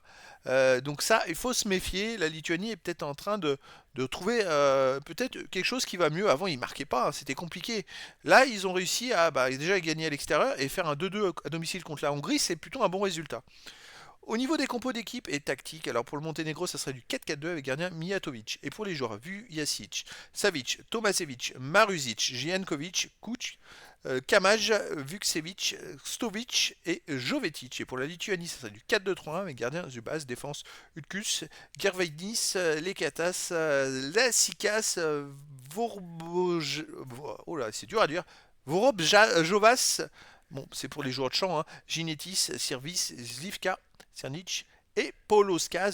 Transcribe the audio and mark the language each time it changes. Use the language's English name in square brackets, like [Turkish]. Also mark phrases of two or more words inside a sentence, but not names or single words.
[French] Donc ça, il faut se méfier. La Lituanie est peut-être en train de trouver peut-être quelque chose qui va mieux. Avant, ils marquaient pas, hein, c'était compliqué. Là, ils ont réussi à déjà gagner à l'extérieur et faire un 2-2 à domicile contre la Hongrie. C'est plutôt un bon résultat. Au niveau des compos d'équipe et tactique, alors pour le Monténégro, ça serait du 4-4-2 avec gardien Mijatovic. Et pour les joueurs, Vujacic, Savic, Tomasevic, Maruzic, Jankovic, Kuc, Kamaj, Vukcevic, Stovic et Jovetic. Et pour la Lituanie, ça serait du 4-2-3-1 avec gardien Zubas, défense Utkus, Gervainis, Lekatas, Lasikas, Vorboj... Oh là, c'est dur à dire. Vorobjovas, bon, c'est pour les joueurs de champ, hein, Ginetis, Sirvis, Zlivka, Cernic et Poloskas.